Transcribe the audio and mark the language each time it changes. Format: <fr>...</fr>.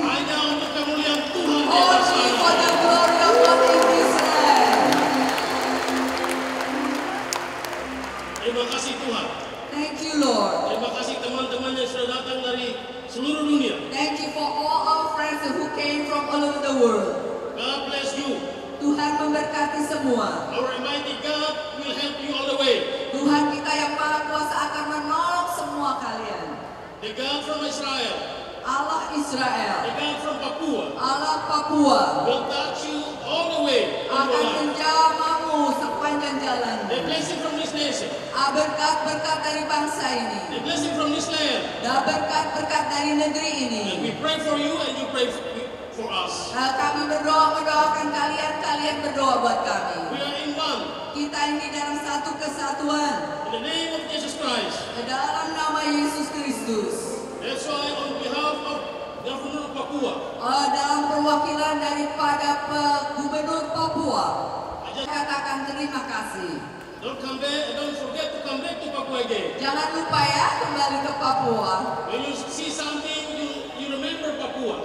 <id>Hanya untuk kemuliaan Tuhan di atas</id> <en>Only</en> <id>tanah.</id> <en>for the glory of God in this land.</en> <id>Terima kasih Tuhan.</id> <en>Thank you, Lord.</en> <id>Terima kasih teman-teman yang sudah datang dari seluruh dunia.</id> <en>Thank you for all our friends who came from all over the world. God bless you.</en> <id>Tuhan memberkati semua.</id> <en>Our Almighty God will help you all the way.</en> <id>Tuhan kita yang Maha Kuasa akan menolong semua kalian.</id> <en>The God from Israel,</en> <id>Allah Israel,</id> <en>the God from Papua,</en> <id>Allah Papua</id> <en>will touch you all the way. in your</en> <id>akan</id> <en>life.</en> <id>menjamamu sepanjang jalan.</id> <en>The blessing from this nation,</en> <id>Berkat-berkat dari bangsa ini.</id> <en>the blessing from this land.</en> <id>Dan berkat-berkat dari negeri ini.</id> <en>And we pray for you and you pray for us.</en> <id>Kami mendoakan kalian, kalian berdoa buat kami.</id> <en>We are in one.</en> <id>Kita ini dalam satu kesatuan.</id> <en>In the name of Jesus Christ.</en> <id>Dalam nama Yesus Kristus.</id> <en>That's why on behalf of Governor of Papua,</en> <id>Dalam perwakilan daripada Gubernur Papua,</id> <en>I just</en> <id>katakan terima kasih.</id> <en>don't forget to come back to Papua again.</en> <id>Jangan lupa ya kembali ke Papua.</id> <en>When you see something, you remember Papua.</en>